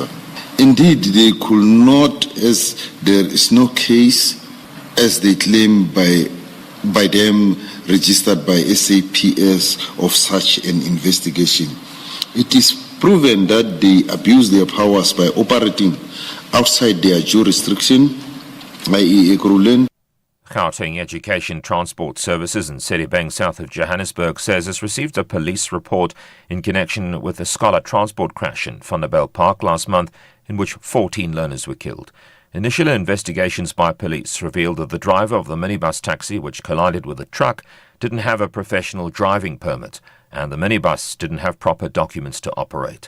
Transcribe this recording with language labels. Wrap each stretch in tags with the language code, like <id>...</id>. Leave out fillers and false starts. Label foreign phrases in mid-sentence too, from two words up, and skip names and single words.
<en>Indeed, they could not, as there is no case, as they claim by them registered by SAPS of such an investigation. It is proven that they abuse their powers by operating outside their jurisdiction, i.e. Ekurhuleni. Gauteng Education Transport Services in Sedibeng, south of Johannesburg, says it's received a police report in connection with a scholar transport crash in Vanderbijl Park last month, in which 14 learners were killed. Initial investigations by police revealed that the driver of the minibus taxi, which collided with a truck, didn't have a professional driving permit, and the minibus didn't have proper documents to operate.</en>